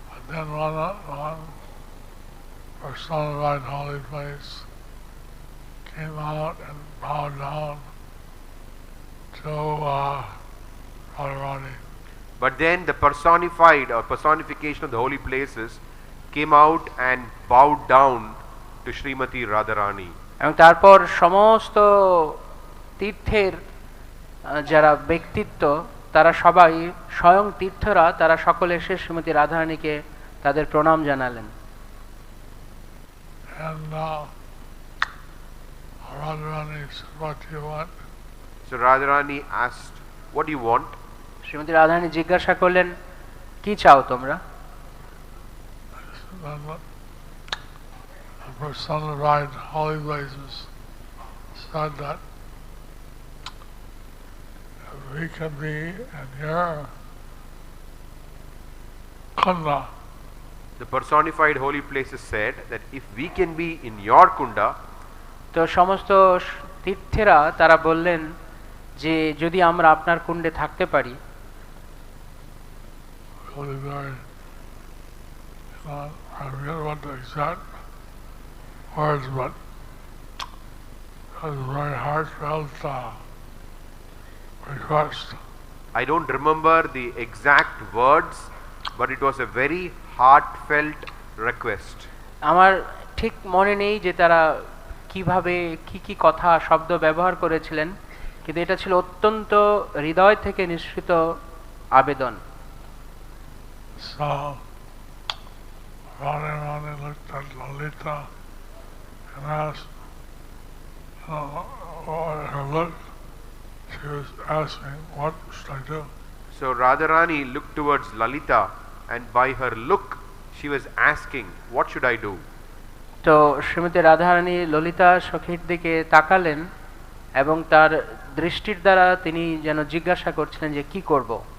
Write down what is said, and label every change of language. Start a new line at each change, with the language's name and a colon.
English: Then one personified holy place came out and bowed down to Radharani. But then the personified or personification of the holy places came out and bowed down to Srimati Radharani.
Bangla: এবং তারপর সমস্ত তীর্থের যারা ব্যক্তিত্ব তারা সবাই স্বয়ং তীর্থরা তারা সকলে এসে শ্রীমতী রাধারানীকে তাদের প্রণাম জানালেন।
English: And Radharani said, what do you want? So Radharani asked, what do you want?
Bangla: Shrimati Radharani জিজ্ঞাসা করলেন, কি চাও তোমরা?
English: The personified holy places said that we can be in your kunda. The personified holy places said that if we can be in your kunda,
Bangla: তো সমস্ত তীর্থেরা তারা বললেন যে যদি আমরা আপনার কুণ্ডে থাকতে পারি,
English: I forget what the exact words, but it was a very heartfelt request. I don't remember the exact words, but it was a very heartfelt request.
Bangla: আমার ঠিক মনে নেই যে তারা কিভাবে কি কথা শব্দ ব্যবহার করেছিলেন, কিন্তু এটা ছিল অত্যন্ত হৃদয় থেকে নিঃসৃত আবেদন।
English: So Radharani looked at Lalita and asked, her look, she was asking, what should I do? So Radharani looked towards Lalita, and by her look she was asking, what should I do?
Bangla: তো শ্রীমতী রাধারানী ললিতা সখীর দিকে তাকালেন এবং তার দৃষ্টির দ্বারা তিনি যেন জিজ্ঞাসা করছিলেন যে কি করব।